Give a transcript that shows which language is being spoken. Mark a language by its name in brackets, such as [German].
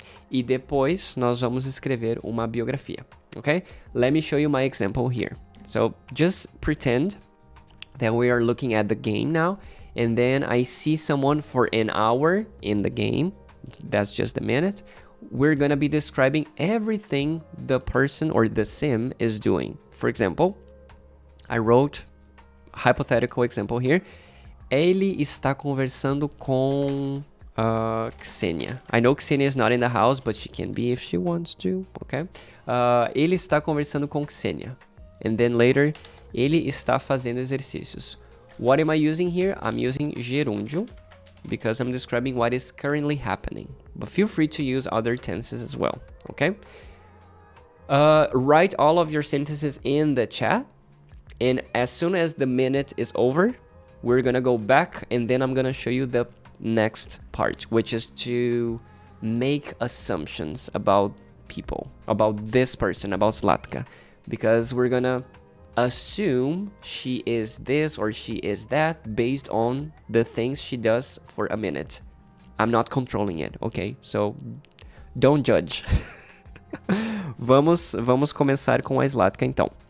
[Portuguese] E depois nós vamos escrever uma biografia. [English] Okay? Let me show you my example here. So just pretend that we are looking at the game now. And then I see someone for an hour in the game. That's just a minute. We're going to be describing everything the person or the sim is doing. For example, I wrote a hypothetical example here. [Portuguese] Ele está conversando com Ksenia. [English] I know Ksenia is not in the house, but she can be if she wants to, okay? [Portuguese] Ele está conversando com Ksenia. [English] And then later, [Portuguese] ele está fazendo exercícios. [English] What am I using here? I'm using gerúndio because I'm describing what is currently happening. But feel free to use other tenses as well, okay? Write all of your sentences in the chat. And as soon as the minute is over, we're gonna go back and then I'm gonna show you the next part, which is to make assumptions about people, about this person, about Zlatka, because we're gonna assume she is this or she is that based on the things she does for a minute. I'm not controlling it, okay? So don't judge. [Portuguese] Vamos começar com a Zlatka então.